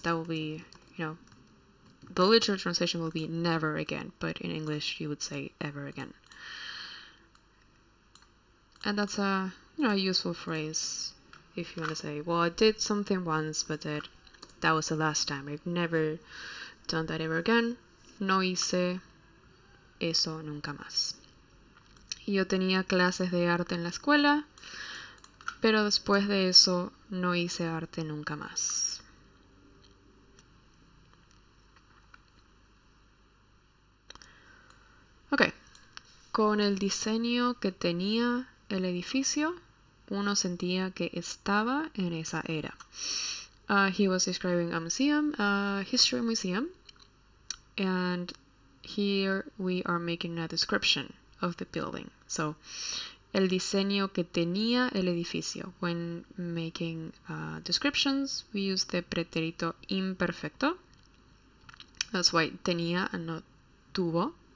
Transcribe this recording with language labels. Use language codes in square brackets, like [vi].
[en] That will be, the literal translation will be never again, but in English you would say ever again. And that's a useful phrase if you want to say, well, I did something once, but that was the last time. I've never done that ever again. [es] No hice eso nunca más. Yo tenía clases de arte en la escuela, pero después de eso no hice arte nunca más. Ok, con el diseño que tenía el edificio, uno sentía que estaba en esa era. [en] He was describing a museum, a history museum, and here we are making a description of the building. [es] So, el diseño que tenía el edificio. [en] When making descriptions, we use the pretérito imperfecto. That's why tenía and not tuvo.